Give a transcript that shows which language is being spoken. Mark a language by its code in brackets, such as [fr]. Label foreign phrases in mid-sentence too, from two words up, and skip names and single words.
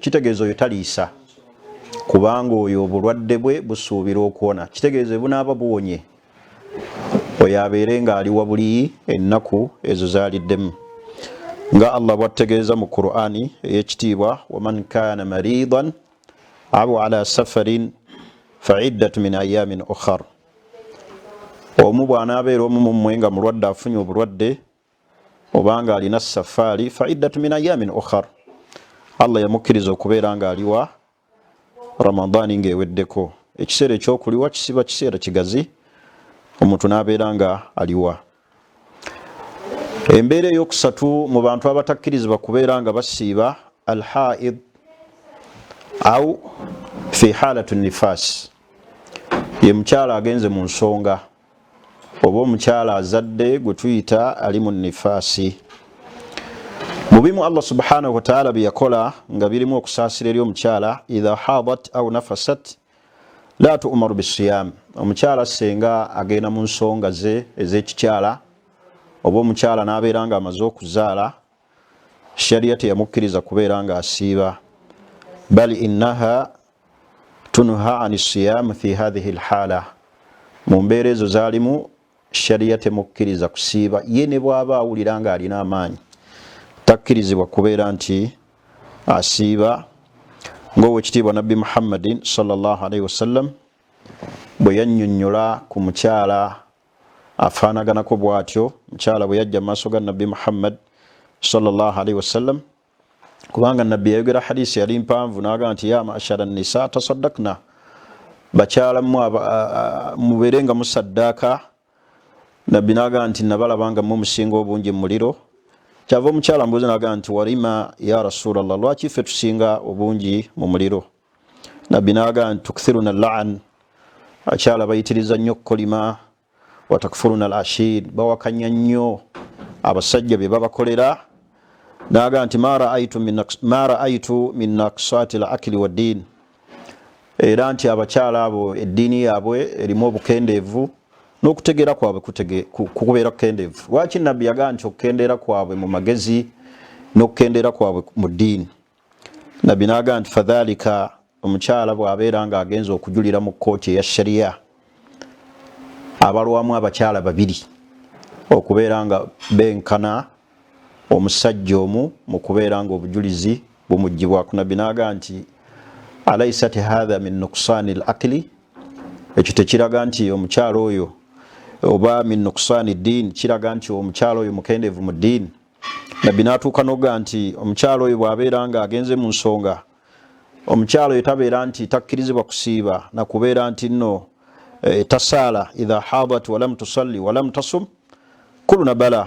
[lg] Kitegeeza oyo taliisa, kubanga oyo obulwadde bwe busuubira okuwona. Kitegeeza bunaaba buwonye, oyo abeere nga aliwa buli ennaku ezo z'aliddemu. Nga Allah bw'ategeeza mu Qur'ani ey'ekitiibwa, [ar] ومن كان مريضا أو على سفر فعدة من أيام أخر. [lg] Omu bw'anaabeera omu mu mmwe nga mulwadde afunye obulwadde obanga alina safaari, [ar] فعدة من أيام أخر, [lg] Allah yamukkiriza okubeera nga aliwa Ramadani ng'eweddeko. Ekiseera ekyokuliwa kisiba kiseera kigazi, omuntu n'abeera nga aliwa. Embeera eyokusatu mu bantu abatakkirizibwa kubeera nga basiiba [ar] الحيض أو في حالة نفاس, [lg] ye mukyala agenze mu nsonga oba omukyala azadde gwe tuyita ali mu nifasi. Mu bimu Allah [ar] سبحانه وتعالى [lg] byeyakola nga birimu okusaasira eri omukyala, [ar] إذا حاضت أو نفست لا تؤمر بالصيام, [lg] omukyala senga agenda mu nsonga ze ez'ekikyala oba omukyala n'abeera nga amaze okuzaala, sharia teyamukkiriza kubeera nga asiiba, [ar] بل إنها تنهى عن الصيام في هذه الحالة, [lg] mu mbeera ezo zaalimu sharia temukkiriza kusiiba. Ye ne bw'aba awulira nga alina amaanyi takkirizibwa kubeera nti asiiba, ng'owekitiibwa Nabbi Muhammadin [ar] صلى الله عليه وسلم [lg] bwe yannyonnyola ku mukyala afaanaganako bw'atyo, mukyala bwe yajja mu maaso ga Nabbi Muhammad [ar] صلى الله عليه وسلم, [lg] kubanga Nabbi yayogera hadisi yali mpanvu n'agamba nti [ar] يا معشر النساء تصدقن, [lg] bakyala mubeere nga musaddaaka. Nabbi n'agamba nti nabalaba nga musinga obungi mu muliro. Kyava omukyala mbuuza n'agamba nti walima [ar] يا رسول الله, [lg] lwaki ffe tusinga obungi mu muliro? Nabbi n'agamba nti [ar] تكثرن اللعن, [lg] akyala bayitiriza nnyo okukolima, [ar] وتكفرن العشير, [lg] bawakanya nnyo abasajja bye babakolera. N'agamba nti [ar] ما رأيت من ناقصات العقل والدين, [lg] era nti abakyala abo eddiini yaabwe erimu obukendeevu n'okutegeera kwabwe kukubeera kukendeevu. Lwaki Nabbi yagamba nti okukendeera kwabwe mu magezi n'okukendeera kwabwe mu ddiini? Nabbi n'agamba nti fadhalika, omukyala bw'abeera nga agenza okujulira mu kkooti eya sharia abalwamu abakyala babiri okubeera nga benkana omusajja omu mu kubeera nga obujulizi bumugibwako. Nabbi n'agamba nti [ar] أليست هذا من نقصان العقل, [lg] ekyo tekiraga nti omukyala oyo oba [ar] من نقصان الدين, [lg] kiraga nti omukyala oyo mukendeevu mu ddiini. Nabbi n'atuuka n'ogamba nti omukyala oyo bw'abeera nga agenze mu nsonga, omukyala oyo tabeera nti takkirizibwa kusiiba na kubeera nti nno tasaala [ar] إذا حاضت لم تصل ولم تصم, قلنا بلى.